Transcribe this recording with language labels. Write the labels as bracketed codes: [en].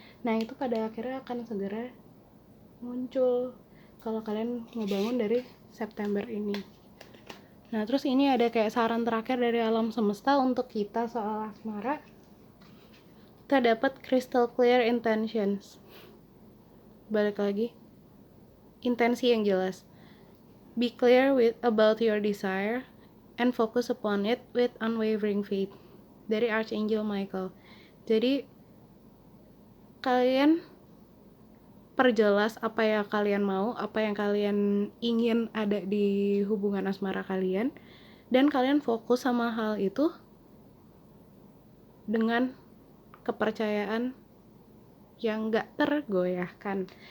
[id] Nah, itu pada akhirnya akan segera muncul kalau kalian ngebangun dari September ini. Nah, terus ini ada kayak saran terakhir dari alam semesta untuk kita soal asmara. Kita dapat crystal clear intentions. Balik lagi, intensi yang jelas. [en] Be clear about your desire and focus upon it with unwavering faith. [id] Dari Archangel Michael. Jadi kalian perjelas apa yang kalian mau, apa yang kalian ingin ada di hubungan asmara kalian, dan kalian fokus sama hal itu dengan kepercayaan yang gak tergoyahkan.